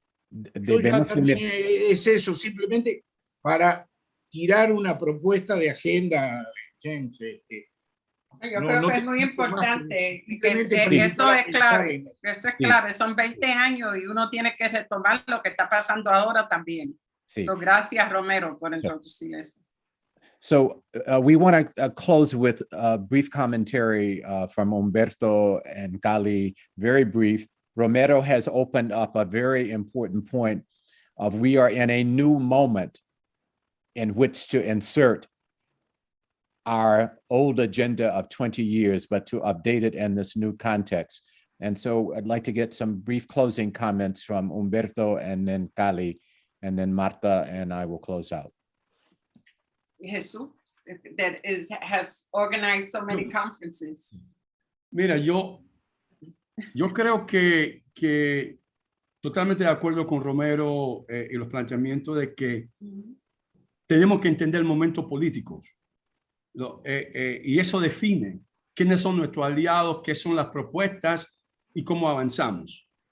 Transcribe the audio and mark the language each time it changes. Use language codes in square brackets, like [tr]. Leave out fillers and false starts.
[es] Yo ya terminé, es eso, simplemente para tirar una propuesta de agenda, James. Yo creo que es muy importante, que eso es clave, clave, son 20 años y uno tiene que retomar lo que está pasando ahora también. Sí. So, gracias, Romero, por introducir eso. [en] So we want to close with a brief commentary from Humberto and Gali, very brief. Romero has opened up a very important point of we are in a new moment in which to insert our old agenda of 20 years, but to update it in this new context. And so I'd like to get some brief closing comments from Humberto and then Gali, and then Marta and I will close out. Jesús, that has organized so many conferences. [es] Mira, yo creo que totalmente de acuerdo con Romero y los planteamientos de que tenemos que entender el momento político. Y eso define quiénes son nuestros aliados, qué son las propuestas y cómo avanzamos.